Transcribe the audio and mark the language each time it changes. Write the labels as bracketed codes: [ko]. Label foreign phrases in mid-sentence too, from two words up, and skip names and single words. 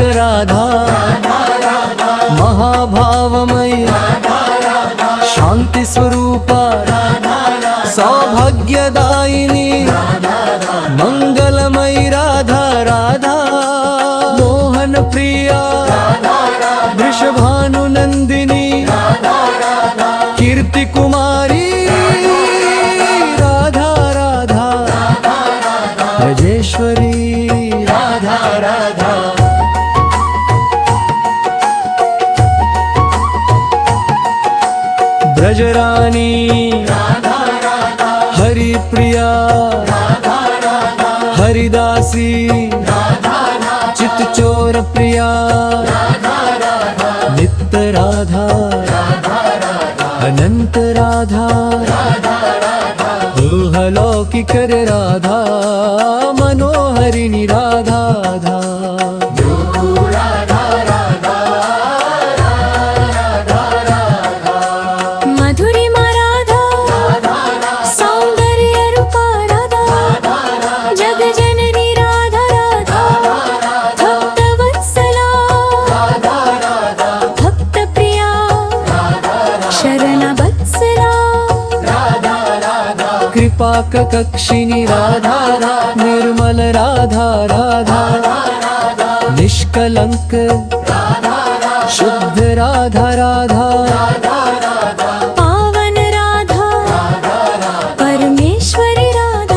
[hi] राधा राधा राधा, महाभावमयी राधा राधा, शांति स्वरूपा राधा राधा, सौभाग्यदायिनी राधा राधा, मंगलमयी राधा राधा, मोहन प्रिया राधा राधा, वृषभानुनंदिनी राधा राधा, कीर्ति कुमारी राधा राधा, ब्रजेश्वरी राधा राधा। ब्रजरानी राधा राधा, हरि प्रिया राधा राधा, हरिदासी राधा राधा, चित्तचोर प्रिया राधा राधा, नित्य राधा राधा राधा, अनंत राधा राधा राधा, अलौकिक राधा, मनोहरिणी राधा राधा, राधा राधा राधा राधा, मधुरिमा राधा राधा, सौंदर्य रूपा राधा राधा, जग जननी राधा राधा, भक्त वत्सला राधा राधा, भक्त प्रिया शरण वत्सला राधा राधा, कृपा कक्षिणी राधा राधा, निर्मल राधा राधा, निष्कलंक राधा राधा, शुद्ध राधा राधा, पावन राधा परमेश्वरी राधा